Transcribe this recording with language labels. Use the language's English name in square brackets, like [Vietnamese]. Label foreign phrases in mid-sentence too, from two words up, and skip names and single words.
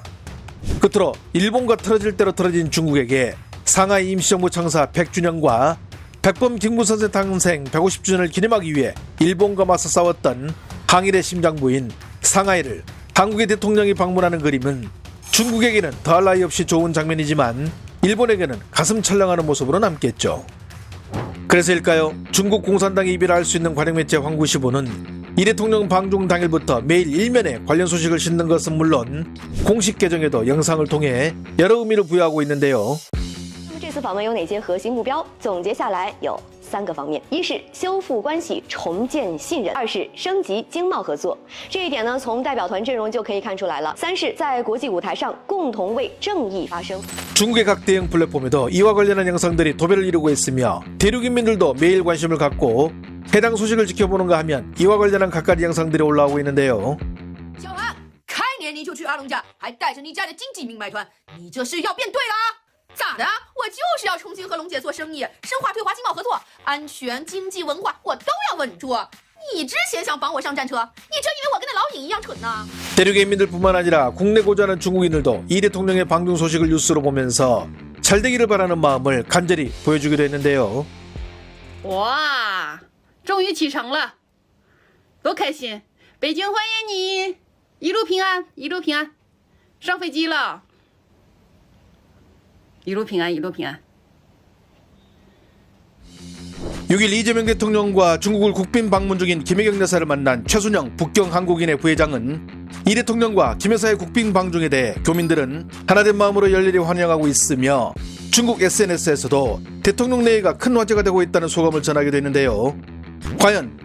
[Korean] 끝으로 일본과 틀어질 대로 틀어진 중국에게 상하이 임시정부 창사 100주년과 백범 김무선생 탄생 150주년을 기념하기 위해 일본과 맞서 싸웠던 항일의 심장부인 상하이를 한국의 대통령이 방문하는 그림은 중국에게는 더할 나위 없이 좋은 장면이지만 일본에게는 가슴 찰랑하는 모습으로 남겠죠. 그래서일까요? 중국 공산당이 이별할 수 있는 관영매체 황구시보는 이 대통령 방중 당일부터 매일 일면에 관련 소식을 싣는 것은 물론 공식 계정에도 영상을 통해 여러 의미를 부여하고 있는데요. [Chinese] 这次访问有哪些核心目标？总结下来有3个方面：一是修复关系、重建信任；二是升级经贸合作。这一点呢，从代表团阵容就可以看出来了。三是在国际舞台上共同为正义发声。 [Korean] 중국의 각 대형 플랫폼에도 이와 관련한 영상들이 도배를 이루고 있으며 대륙인민들도 매일 관심을 갖고 해당 소식을 지켜보는가 하면 이와 관련한 각가지 영상들이 올라오고 있는데요. [Chinese] 小韩，开年你就去阿龙家，还带着你家的经济命脉团，你这是要变对了？咋的？我就是要重新和龙姐做生意，深化对华经贸合作，安全、经济、文化我都要稳住。你之前想绑我上战车，你真以为我跟那老尹一样蠢呢？ [Korean] 대륙의 인민들뿐만 아니라 국내 고전한 중국인들도 이 대통령의 방중 소식을 뉴스로 보면서 잘되기를 바라는 마음을 간절히 보여주기도 했는데요. [Chinese] 哇，终于启程了，多开心！北京欢迎你，一路平安，一路平安，上飞机了，一路平安，一路平安。 [Korean] 6일 이재명 대통령과 중국을 국빈 방문 중인 김혜경 여사를 만난 최순영 북경 한국인회 부회장은 이 대통령과 김 여사의 국빈 방중에 대해 교민들은 하나된 마음으로 열렬히 환영하고 있으며 중국 SNS에서도 대통령 내외가 큰 화제가 되고 있다는 소감을 전하기도 했는데요.